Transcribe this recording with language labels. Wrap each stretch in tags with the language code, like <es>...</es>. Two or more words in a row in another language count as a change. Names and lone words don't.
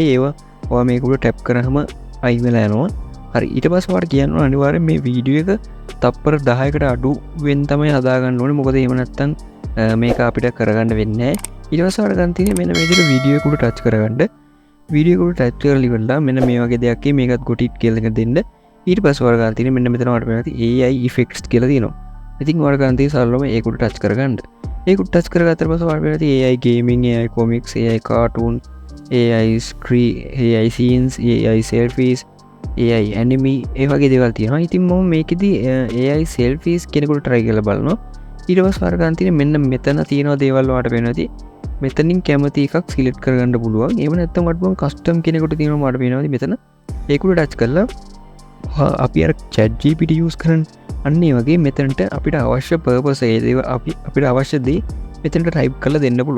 <si>ඒවා ඔයා මේක උඩ tap කරාම අයින් වෙලා යනවා. හරි ඊට පස්සේ ඔයාලට කියන්න ඕන අනිවාර්යෙන් මේ වීඩියෝ එක තප්පර 10කට අඩු වෙන් තමයි හදාගන්න ඕනේ. මොකද එහෙම නැත්නම් මේක අපිට කරගන්න වෙන්නේ නැහැ. ඊට පස්සේ ඔයාලට ගන්න තියෙන්නේ මෙන්න මේ විදිහට වීඩියෝ එක උඩ ටච් කරගන්න. වීඩියෝ එක උඩ ටච් කරලා ඉවරලා මෙන්න මේ වගේ දෙයක් කිය මේකත්</si> <en>got it</en> <si>කියලා එක දෙන්න. ඊට පස්සේ ඔයාලට ගන්න තියෙන්නේ මෙන්න මෙතන ඔයාලට පේනවා</si> <en>AI effects</en> <si>කියලා තියෙනවා. ඉතින් ඔයාලට ගන්න තියෙන්නේ සරලවම ඒක උඩ ටච් කරගන්න. ඒක උඩ ටච් කරගත්තාට පස්සේ ඔයාලට පේනවා</si> <en>AI gaming, AI comics, AI cartoon, AI screen, AI scenes, AI selfies, AI anime</en> <si>ඒ වගේ දේවල් තියෙනවා. ඉතින් මම මේකෙදි</si> <en>AI selfies</en> <si>කෙනෙකුට try කරලා බලනවා. ඊට පස්සේ ඔයාලට ගන්න තියෙන්නේ මෙන්න මෙතන තියෙන දේවල් ඔයාලට පේනවා. මෙතනින් කැමති එකක් සිලෙක්ට් කරගන්න පුළුවන්. එහෙම නැත්නම් ඔයාලට පුළුවන් කස්ටම් කෙනෙකුට තියෙනවා මට පේනවා මෙතන. ඒක උඩ ටච් කරලා අපි අර chat GPT use කරන අන්න ඒ වගේ මෙතනට අපිට අවශ්‍ය purpose ඒ දේව අපිට අවශ්‍ය දේ මෙතනට type කරලා දෙන්න පුළුවන්.</si>